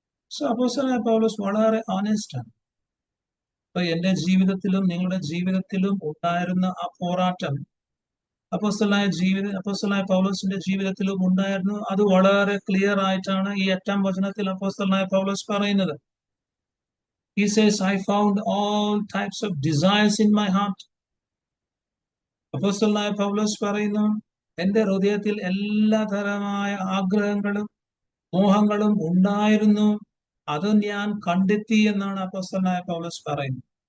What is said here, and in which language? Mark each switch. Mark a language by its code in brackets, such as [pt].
[ml] So അപ്പോസ്തലനായ പൗലോസ് വളരെ honest ആണ്. അപ്പൊ എന്റെ ജീവിതത്തിലും നിങ്ങളുടെ ജീവിതത്തിലും ഉണ്ടായിരുന്ന ആ പോരാട്ടം അപ്പോസ്തലനായ പൗലോസിന്റെ ജീവിതത്തിലും ഉണ്ടായിരുന്നു. അത് വളരെ ക്ലിയർ ആയിട്ടാണ് ഈ 8-ാം വചനത്തിൽ അപ്പോസ്തലനായ പൗലോസ് പറയുന്നത്. [en] He says, I found all types of desires in my heart. [ml] അപ്പോസ്തലനായ പൗലോസ് പറയുന്നു, എന്റെ ഹൃദയത്തിൽ എല്ലാ തരമായ ആഗ്രഹങ്ങളും മോഹങ്ങളും ഉണ്ടായിരുന്നു, അത് ഞാൻ കണ്ടെത്തി എന്നാണ് അപ്പോസ്തലനായ പൗലോസ് പറയുന്നത്.